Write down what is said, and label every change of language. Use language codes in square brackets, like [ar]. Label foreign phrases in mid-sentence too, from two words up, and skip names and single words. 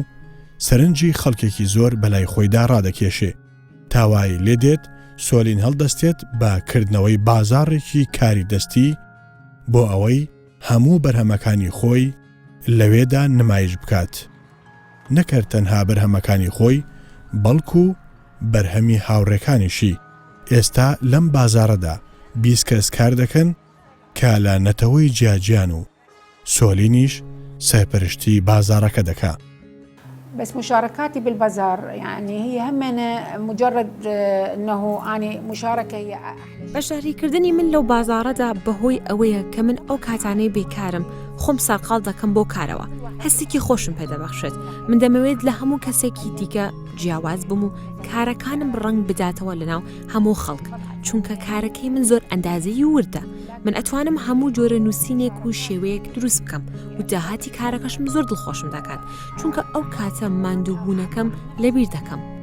[ckb] سەرنجی خەڵکێکی زۆر بەلای خۆیدا ڕادەکێشێ تاوای لێدێت سۆلین هەڵدەستێت بە کردنەوەی بازاڕێکی کاری دەستی بۆ ئەوەی هەموو بەرهەمەکانی خۆی لەوێدا نمایش بکات نەکرد تەنها بەرهەمەکانی خۆی بەڵکو بەرهەمی هاوڕێکانیشی ئێستا لەم بازارەدا 20 کەس کار دەکەن کە لە نەتەوەی جیاجیان و سۆلینیش سەرپەرشتی بازارەکە دەکا. [ar] بس مشاركاتي بالبازار يعني هي همنا مجرد انه اني مشاركه هي [ckb] بەشداری کردنی من لەو بازارەدا بەهۆی ئەوەیە کە من ئەو کاتانەی بێکارم خۆم ساقاڵ دەکەم بۆ کارەوە هەستێکی خۆشم پێدەبەخشێت من دەمەوێت لە هەموو کەسێکی دیکە جیاواز بم و کارەکانم ڕنگ بداتەوە لەناو هەموو خەڵک چونکە کارەکەی من زۆر ئەندازەی وردە من ئەتوانم هەموو جۆرە نووسینێک و شێوەیەک دروست بکەم و داهاتی کارەکەشم زۆر دڵخۆشم دەکات چونکە ئەو کاتە ماندووبوونەکەم لەبیر دەکەم.